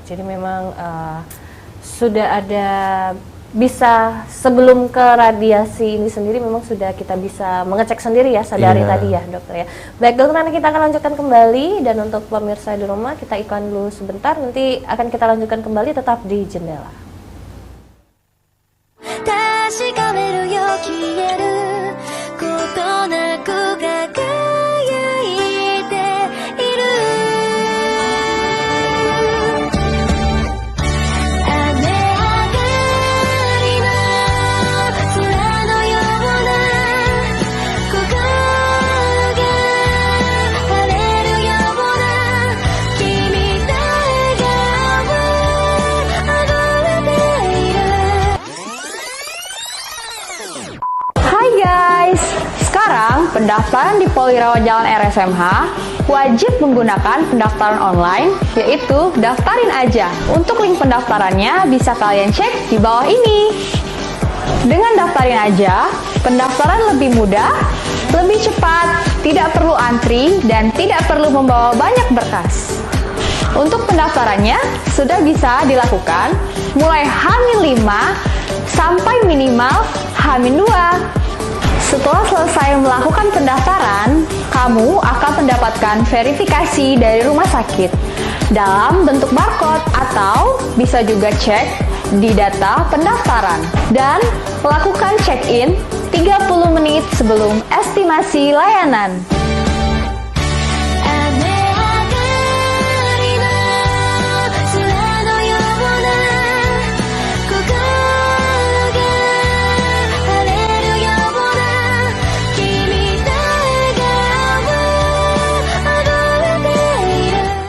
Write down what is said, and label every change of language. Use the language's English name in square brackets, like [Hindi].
[Indonesian] Jadi memang sudah ada, bisa sebelum ke radiasi ini sendiri memang sudah kita bisa mengecek sendiri ya, sadari Iya. tadi ya dokter ya. Baik dokter, nanti kita akan lanjutkan kembali, dan untuk pemirsa di rumah kita iklan dulu sebentar, nanti akan kita lanjutkan kembali tetap di Jendela. [Japanese] 確かめるよ消えることなく輝いている雨上がりの空のような心が晴れるような君と笑顔溢れている [Indonesian] Hai guys, sekarang pendaftaran di Polirawa Jalan RSMH wajib menggunakan pendaftaran online, yaitu daftarin aja. Untuk link pendaftarannya bisa kalian cek di bawah ini. Dengan daftarin aja, pendaftaran lebih mudah, lebih cepat, tidak perlu antri, dan tidak perlu membawa banyak berkas. Untuk pendaftarannya sudah bisa dilakukan mulai H-5 sampai minimal H-2. Setelah selesai melakukan pendaftaran, kamu akan mendapatkan verifikasi dari rumah sakit dalam bentuk barcode, atau bisa juga cek di data pendaftaran dan lakukan check-in 30 menit sebelum estimasi layanan. [Japanese] 雨上がりの空のような心が晴れるような君と笑顔溢れている